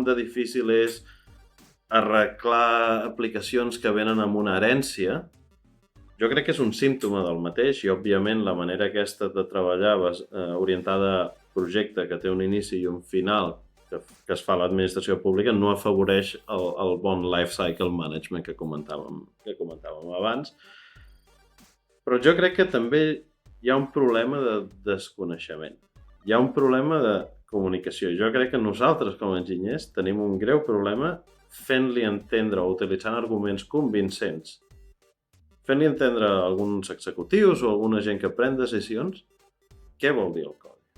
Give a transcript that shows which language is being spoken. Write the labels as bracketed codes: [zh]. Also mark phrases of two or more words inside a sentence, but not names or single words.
[ca] de difícil és arreglar aplicacions que venen amb una herència, jo crec que és un símptoma del mateix i, òbviament, la manera aquesta de treballar orientada a projecte que té un inici i un final que es fa a l'administració pública no afavoreix el bon [en] life cycle management [ca] que comentàvem abans. Però jo crec que també hi ha un problema de desconeixement. Hi ha un problema de comunicació. Jo crec que nosaltres, com a enginyers, tenim un greu problema fent-li entendre o utilitzant arguments convincents, fent-li entendre a alguns executius o a alguna gent que pren decisions què vol dir el codi.